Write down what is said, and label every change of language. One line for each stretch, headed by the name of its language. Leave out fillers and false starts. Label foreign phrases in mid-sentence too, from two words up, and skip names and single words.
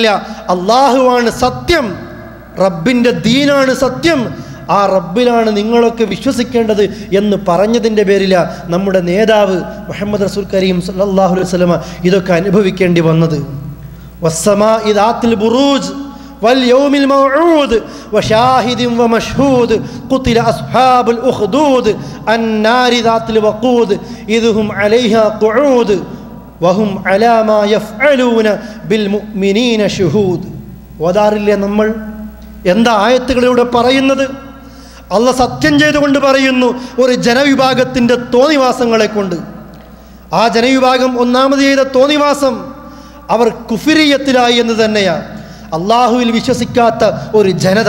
Malayalam: അള്ളാഹുവാണ് സത്യം, റബ്ബിൻ്റെ ദീനാണ് സത്യം, ആ റബ്ബിലാണ് നിങ്ങളൊക്കെ വിശ്വസിക്കേണ്ടത് എന്ന് പറഞ്ഞതിൻ്റെ പേരിലാണ് നമ്മുടെ നേതാവ് മുഹമ്മദ് റസൂൽ കരീം
Arabic: صلى الله عليه وسلم
Malayalam: ഇതൊക്കെ അനുഭവിക്കേണ്ടി വന്നത്.
Arabic: والسماء ذات البروج واليوم الموعود وشاهد ومشهود قتل أصحاب الأخدود النار ذات الوقود إذ هم عليها قعود وهم على ما يفعلون بالمؤمنين شهود.
Malayalam: ഓതാറില്ലേ നമ്മൾ? എന്താ ആയത്തുകളിലൂടെ പറയുന്നത്? അള്ളാഹ് സത്യം ചെയ്തുകൊണ്ട് പറയുന്നു, ഒരു ജനവിഭാഗത്തിൻ്റെ തോന്നിവാസങ്ങളെ കൊണ്ട്. ആ ജനവിഭാഗം ഒന്നാമത് ചെയ്ത തോന്നിവാസം അവർ കുഫിരിയത്തിലായി എന്ന് തന്നെയാണ്. അള്ളാഹുവിൽ വിശ്വസിക്കാത്ത ഒരു ജനത.